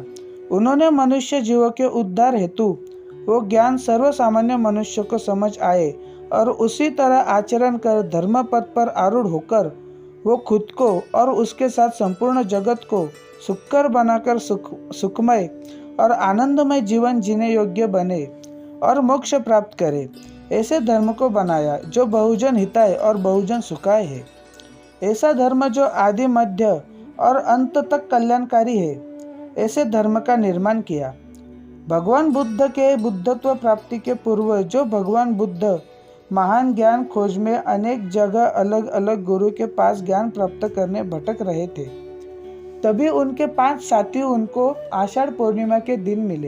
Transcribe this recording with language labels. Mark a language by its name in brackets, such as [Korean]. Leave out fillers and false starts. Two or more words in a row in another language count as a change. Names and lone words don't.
[Hindi] उन्होंने मनुष्य जीवों के उद्धार हेतु वो ज्ञान सर्वसामान्य मनुष्य को समझ आए और उसी तरह आचरण कर धर्म पथ पर आरूढ़ होकर वो खुद को और उसके साथ संपूर्ण जगत को सुखकर बनाकर सुखमय और आनंदमय जीवन जीने योग्य बने और मोक्ष प्राप्त करे। ऐसे धर्म को बनाया जो [Sanskrit] बहुजन हिताय [Hindi] और [Sanskrit] बहुजन सुखाय [Hindi] है। ऐसा धर्म जो आदि मध्य और अंत तक कल्याणकारी है, ऐसे धर्म का निर्माण किया। भगवान बुद्ध के बुद्धत्व प्राप्ति के पूर्व जो भगवान बुद्ध महान ज्ञान खोज में अनेक जगह अलग अलग गुरु के पास ज्ञान प्राप्त करने भटक रहे थे, तभी उनके 5 साथी उनको आषाढ़ पूर्णिमा के दिन मिले।